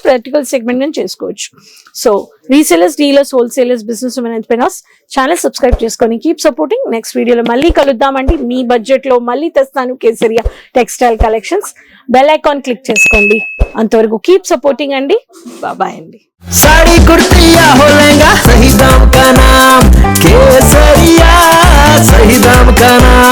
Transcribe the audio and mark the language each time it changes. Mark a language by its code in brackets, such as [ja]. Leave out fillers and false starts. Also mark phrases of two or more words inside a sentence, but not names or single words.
[en] particular segment [te] కానీ చేసుకోవచ్చు. [en] So resellers, dealers, wholesalers, business women entrepreneurs channel subscribe చేసుకొని keep supporting. [te] నెక్స్ట్ వీడియోలో మళ్ళీ కలుద్దామండి. మీ బడ్జెట్ లో మళ్ళీ తెస్తాను కేసరియా టెక్స్టైల్ కలెక్షన్స్. [en] bell icon click [te] చేసుకోండి. అంతవరకు [en] keep supporting [te] అండి. బాయ్ అండి. [hi] साड़ी कुर्ती या हो लहंगा, सही दाम का नाम केसरिया, सही दाम का नाम।